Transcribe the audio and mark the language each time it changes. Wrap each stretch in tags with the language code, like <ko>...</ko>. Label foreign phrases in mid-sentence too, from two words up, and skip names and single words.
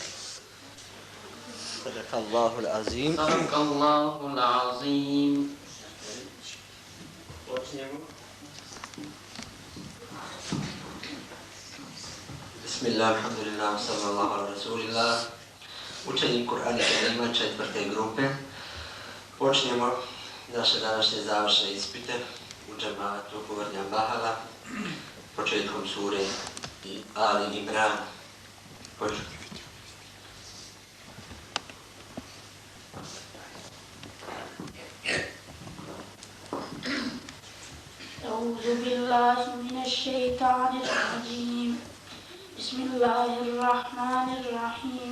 <ar>صدق الله العظيم. صدق الله العظيم. بسم الله، الحمد لله، صلى الله على رسول الله.</ar> <bs>Učenje Kur'ana Kerima 4. grupe. Počnemo naše današnje završne ispite u džematu Kuvernja Bahala početkom sure Ali Imran. Počnemo.</bs> <ar>أعوذ بالله من الشيطان الرجيم. بسم الله الرحمن الرحيم.</ar>